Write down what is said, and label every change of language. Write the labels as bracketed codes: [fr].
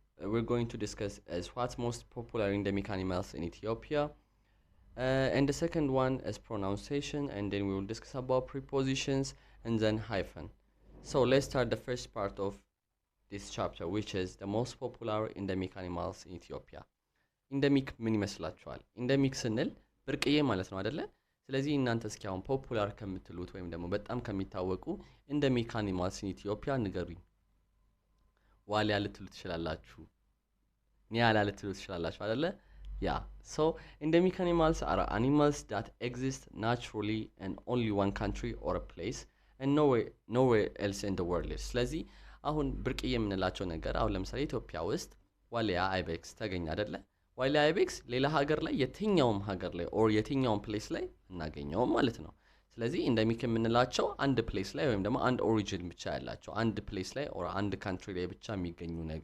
[en] We're going to discuss as what's most popular endemic animals in Ethiopia. And the second one is pronunciation, and then we will discuss about prepositions and then hyphen. So let's start the first part of this chapter, which is the most popular endemic animals in Ethiopia. [am] ኢንደሚክ ምን ይመስላችኋል? ኢንደሚክ ስንል ብርቅዬ ማለት ነው አይደለ? ስለዚህ እናንተ እስኪ አሁን ፖፑላር ከምትሉት ወይም ደግሞ በጣም ከሚታወቁ [en] ኢንደሚክ አኒማልስ ኢን ኢትዮጵያ [am] ንገሩኝ። ዋሊያ ልትሉ ትችላላችሁ፣ ኒያላ ልትሉ ትችላላችሁ አይደለ? [en] Yeah, so endemic animals are animals that exist naturally in only one country or a place and nowhere else in the world. [am] ስለዚህ አሁን ብርቅዬ የምንላቸው ነገር አሁን ለምሳሌ ኢትዮጵያ ውስጥ ዋሊያ አይቤክስ ተገኘ አይደለ? ዋሊያ አይቤክስ ሌላ ሀገር ላይ የትኛውም ሀገር ላይ ኦር የትኛውም ፕሌስ ላይ እናገኘውም ማለት ነው። ስለዚህ ኢንደሚክ የምንላቸው አንድ ፕሌስ ላይ ወይም ደግሞ አንድ ኦሪጂን ብቻ ያላቸው አንድ ፕሌስ ላይ ኦር አንድ ካንትሪ ላይ ብቻ የሚገኙ